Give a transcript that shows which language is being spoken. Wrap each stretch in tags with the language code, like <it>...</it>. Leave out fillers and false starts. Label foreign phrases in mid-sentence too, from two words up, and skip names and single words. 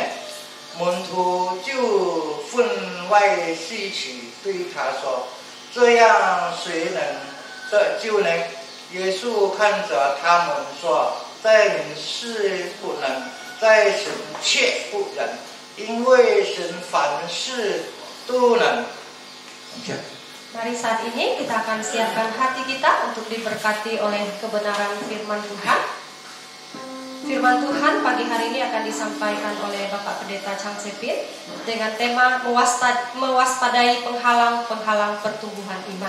<zh>门徒就分外稀奇，对他说：“这样谁能得救呢？” 耶稣看着他们说：“在人是不能，在神却不能，因为神凡事都能。”</zh> <id>Mari saat ini kita akan siapkan hati kita untuk diberkati oleh kebenaran firman Tuhan. Firman Tuhan pagi hari ini akan disampaikan oleh Bapak Pendeta Chang Sepin dengan tema mewaspadai penghalang-penghalang pertumbuhan iman.</id>